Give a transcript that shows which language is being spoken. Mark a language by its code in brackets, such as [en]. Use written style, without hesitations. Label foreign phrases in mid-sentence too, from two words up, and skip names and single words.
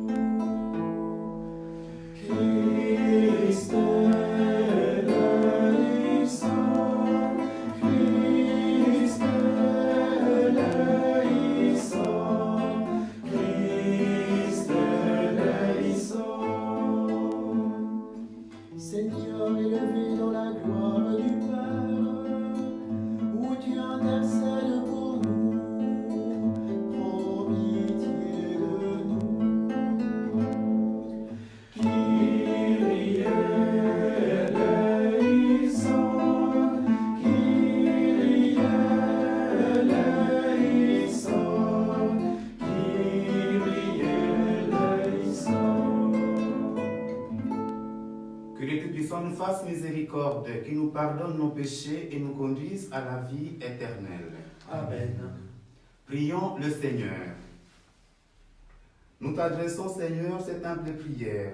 [fr] Christ est le Saint, Christ est le Saint, Christ est le Saint. Seigneur élevé dans la gloire du Père, où tu intercèdes pour nous, prends pitié de nous. [el] Kyrie eleison, Kyrie eleison, Kyrie eleison. [fr] Que le Tout-Puissant nous fasse miséricorde, qu'il nous pardonne nos péchés et nous conduise à la vie éternelle. Amen. Prions le Seigneur. Nous t'adressons, Seigneur, cette humble prière.